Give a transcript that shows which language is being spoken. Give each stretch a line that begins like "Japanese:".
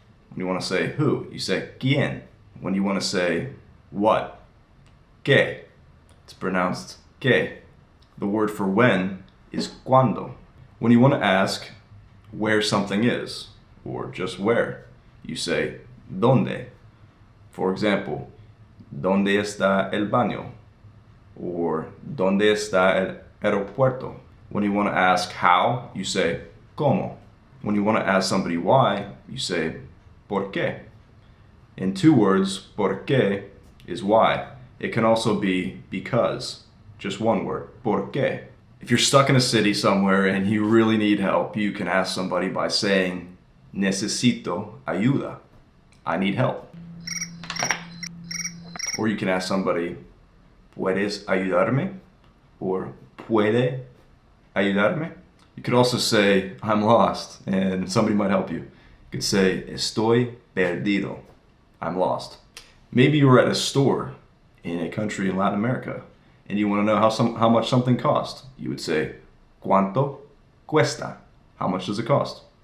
English: When you want to say who, you say quién. When you want to say what, qué. It's pronounced qué. The word for when is cuándo. When you want to ask where something is, or just where, you say dónde.
Spanish: For example, ¿Dónde está el baño? Or ¿Dónde está el aeropuerto?
English: When you want to ask how, you say ¿Cómo? When you want to ask somebody why, you say ¿Por qué? In 2 words, ¿por qué? Is why. It can also be because. Just one word, ¿por qué? If you're stuck in a city somewhere and you really need help, you can ask somebody by saying necesito ayuda. I need help. Or you can ask somebody, ¿Puedes ayudarme?
Spanish: Or ¿Puede ayudarme?
English: You could also say, I'm lost, and somebody might help you. You could say, Estoy perdido. I'm lost. Maybe you're at a store in a country in Latin America, and you want to know how much something costs. You would say, cuánto, cuesta. How much does it cost?